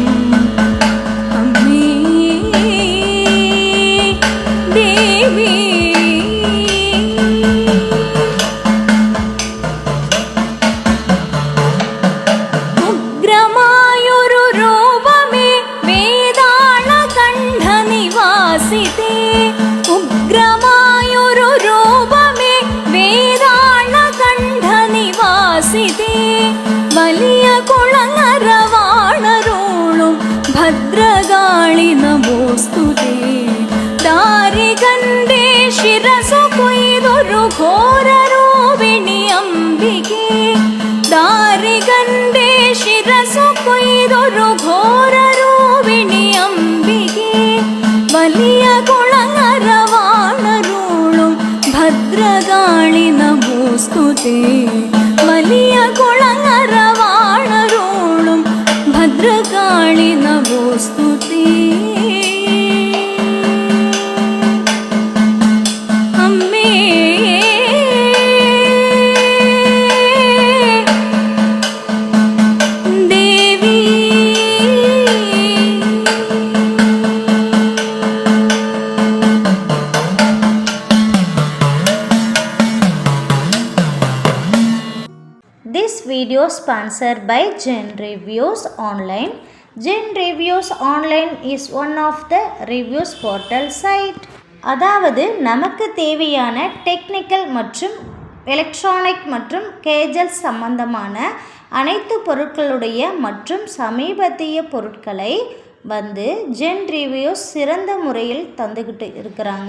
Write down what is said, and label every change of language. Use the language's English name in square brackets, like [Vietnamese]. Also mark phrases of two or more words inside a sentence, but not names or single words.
[Malayalam] അമ്മേ ദേവി ഉഗ്രമായൊരു രൂപമേ വേതാളകണ്ഠ നിവാസിതേ. ഉഗ്രമായൊരു രൂപമേ വേതാളകണ്ഠ നിവാസിതേ. വലിയ കുളങ്ങരവാണരുളും ഭദ്രകാളി നമോസ്തുതേ. ദാരികന്റെ ശിരസ്സ് കൊയ്തൊരു ഘോര രൂപിണി അംബികേ. ദാരികന്റെ ശിരസ്സ് കൊയ്തൊരു ഘോര രൂപിണി അംബികേ. വലിയ കുളങ്ങരവാണരുളും ഭദ്രകാളി നമോസ്തുതേ. വലിയ കുളങ്ങരവാണരുളും ഭദ്രകാളി നമോസ്തുതേ. അമ്മേ ദേവി [English] This video sponsored by Gen Reviews Online. Gen Reviews Online is one of the reviews portal site. [Tamil] அதாவது நமக்கு தேவையான டெக்னிக்கல் மற்றும் எலக்ட்ரானிக் மற்றும் கேஜல் சம்பந்தமான அனைத்து பொருட்களுடைய மற்றும் சமீபத்திய பொருட்களை ஜென் ரிவ்யூஸ் சிறந்த முறையில் தந்துக்கிட்டு இருக்கிறாங்க.